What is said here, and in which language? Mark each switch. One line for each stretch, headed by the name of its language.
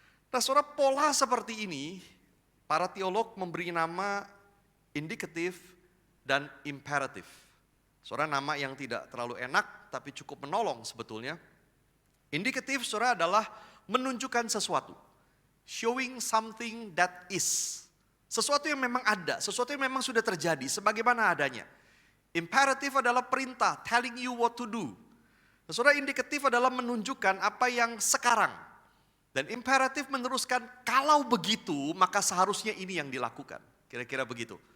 Indonesian: Nah saudara, pola seperti ini para teolog memberi nama indikatif dan imperatif. Saudara, nama yang tidak terlalu enak tapi cukup menolong sebetulnya. Indikatif saudara adalah menunjukkan sesuatu.
English: Showing something that is.
Indonesian: Sesuatu yang memang ada, sesuatu yang memang sudah terjadi sebagaimana adanya. Imperatif adalah perintah,
English: telling you what to do.
Indonesian: Saudara, indikatif adalah menunjukkan apa yang sekarang. Dan imperatif meneruskan kalau begitu maka seharusnya ini yang dilakukan. Kira-kira begitu.